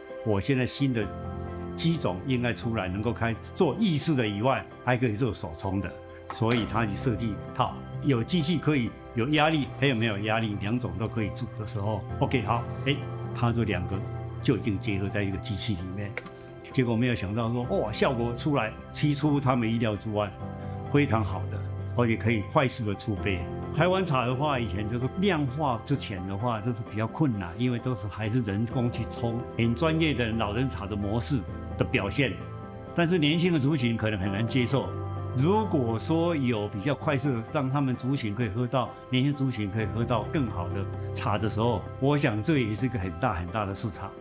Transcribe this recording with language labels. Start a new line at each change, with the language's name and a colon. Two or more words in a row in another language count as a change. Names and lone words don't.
Chinese: 我現在新的機種應該出來，能夠做意式的以外，還可以做手沖的，所以它去設計一套有機器可以有壓力，還有沒有壓力，兩種都可以煮的時候 ，OK 好，它這兩個就已經結合在一個機器裡面。結果沒有想到說，哇，效果出來，超出他們意料之外，非常好的，而且可以快速的出杯。台灣茶的話，以前就是量化之前的話，就是比較困難，因為都是還是人工去冲，很專業的老人茶的模式的表現。但是年輕的族群可能很難接受。如果說有比較快速的讓他們族群可以喝到，年輕族群可以喝到更好的茶的時候，我想這也是一個很大很大的市場。